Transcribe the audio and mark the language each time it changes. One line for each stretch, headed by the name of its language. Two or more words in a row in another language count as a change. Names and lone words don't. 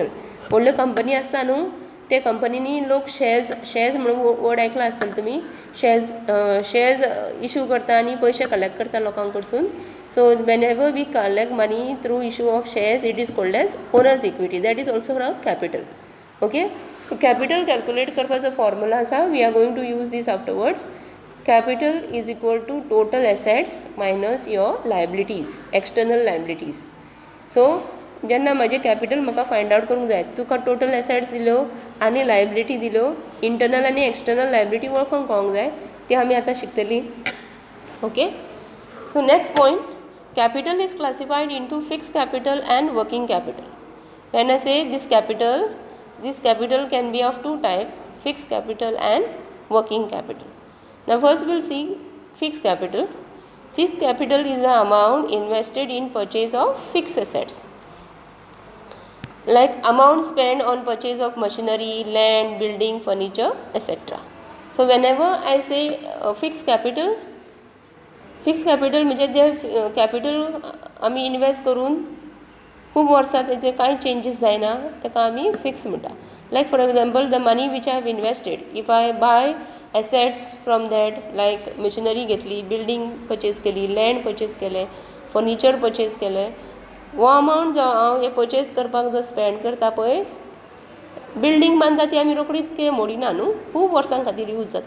Konkani: व्हडल्यो कंपनी आसता न्हू, ते कंपनीनी लोक शेअर्स म्हणून वर्ड आयकला आसतले तुमी. शेअर्स इशू करता आनी पयशे कलेक्ट करता लोकां कडसून.
English: so when ever we collect money through issue of shares, it is called as owners equity. that is also a capital.
Konkani: ओके, सो कॅपिटल कॅल्क्युलेट करपाचो फॉर्म्युला आसा.
English: we are going to use this afterwards. capital is equal to total assets minus your liabilities, external liabilities.
Konkani: सो जेन्ना म्हाजें कॅपिटल म्हाका
English: find out
Konkani: करूंक जाय, तुका
English: total assets
Konkani: दिल्यो आनी लायबिलिटी दिल्यो, इंटरनल आनी एक्सटर्नल लायबिलिटी वळखूंक कळोंक जाय, ती आमी आतां शिकतलीं.
English: okay, so next point, capital is classified into fixed capital and working capital. when I say दिस capital can be of two types, fixed capital and working capital. Now first we'll see fixed capital. Fixed capital is the amount invested in purchase of fixed assets, like amount spent on purchase of machinery, land, building, furniture, etc. So whenever I say fixed capital
Konkani: म्हणजे जे कॅपिटल आमी इन्वेस्ट करून खूब वर्सां तेजे कांय चेंजीस जायना, ताका आमी फिक्स म्हणटा.
English: like for example the money which I have invested, if I buy assets from that, like machinery
Konkani: घेतली,
English: building purchase
Konkani: केली,
English: land purchase
Konkani: केलें,
English: furniture purchase
Konkani: केलें, हो अमावंट जो हांव हे परचेज करपाक जो स्पेंड करता पळय, बिल्डींग बांदता ती आमी रोखडीच कितें मोडिना न्हू, खूब वर्सां खातीर यूज जाता.